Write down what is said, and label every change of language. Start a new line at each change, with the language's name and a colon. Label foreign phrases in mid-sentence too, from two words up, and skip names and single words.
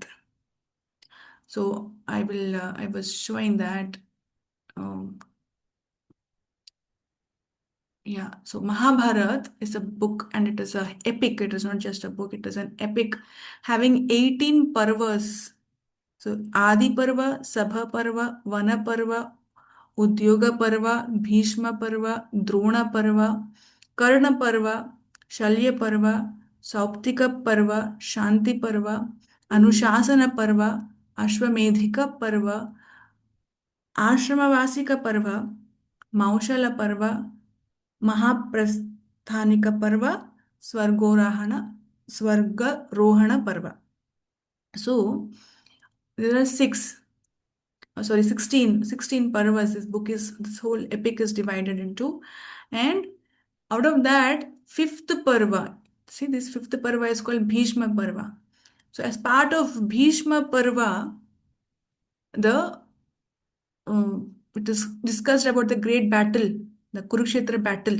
English: So I was showing that, um, yeah. So Mahabharat is a book and it is a epic. It is not just a book. It is an epic having 18 parvas. So Adi Parva, Sabha Parva, Vana Parva, Udyoga Parva, Bhishma Parva, Drona Parva, Karna Parva, Shalya Parva, Sauptika Parva, Shanti Parva, Anushasana Parva, Ashwamedhika Parva, आश्रमवासिक पर्व मौशल पर्व महाप्रस्थानिक पर्व स्वर्गोरोहण स्वर्गरोहण पर्व. So there are 16 parvas. This whole epic is divided into, and out of that, fifth parva. See, this fifth parva is called Bhishma Parva. So as part of Bhishma Parva, the it is discussed about the great battle, the Kurukshetra battle.